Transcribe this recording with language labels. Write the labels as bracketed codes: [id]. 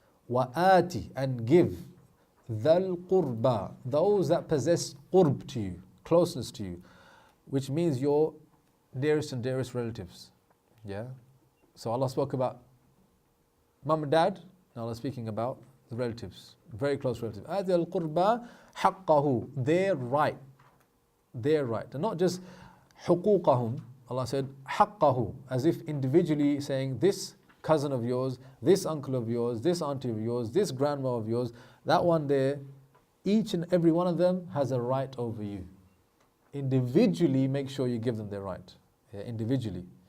[en] وَآتِ, and give. [ar] ذَا الْقُرْبَى, [en] those that possess qurb to you, closeness to you, which means your nearest and dearest relatives. Yeah? So Allah spoke about mum and dad, now Allah speaking about the relatives, very close relatives. [ar] آتِ الْقُرْبَى حَقَّهُ, [en] their right. Their right. And not just حُقُوقَهُم, Allah said حَقَّهُ, as if individually saying this cousin of yours, this uncle of yours, this auntie of yours, this grandma of yours, that one there, each and every one of them has a right over you. Individually make sure you give them their right. Yeah, individually.